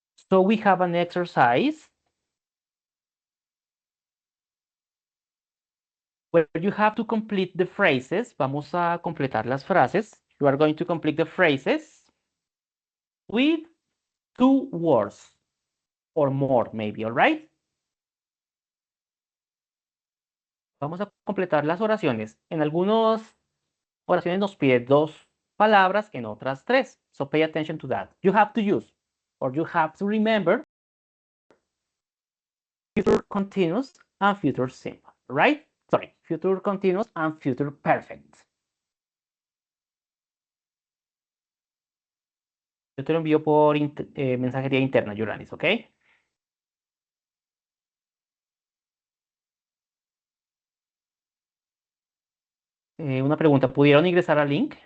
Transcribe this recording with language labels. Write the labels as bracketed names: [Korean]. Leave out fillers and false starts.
[English] So we have an exercise where you have to complete the phrases. [Spanish] Vamos a completar las frases. [English] You are going to complete the phrases with 2 words or more, maybe, all right? [Spanish] Vamos a completar las oraciones. En algunas oraciones nos pide 2 palabras, en otras 3. [English] So pay attention to that. You have to use, or you have to remember, future continuous and future simple, right? Sorry, future continuous and future perfect. [Spanish] Yo te lo envío por mensajería interna, Yuranis, ¿ok? Una pregunta, ¿pudieron ingresar al link?